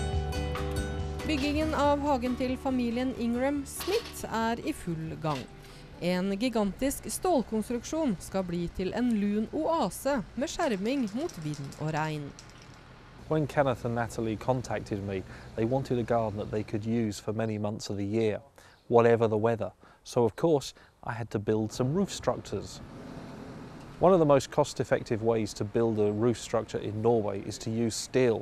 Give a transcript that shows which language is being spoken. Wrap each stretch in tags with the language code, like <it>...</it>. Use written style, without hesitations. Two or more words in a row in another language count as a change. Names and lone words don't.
<no>Byggingen av hagen til familien Ingram Smith er i full gang. En gigantisk stålkonstruksjon skal bli til en lun oase med skjerming mot vind og regn.</no> <en>When Kenneth and Natalie contacted me, they wanted a garden that they could use for many months of the year, whatever the weather. So of course, I had to build some roof structures. One of the most cost-effective ways to build a roof structure in Norway is to use steel.</en>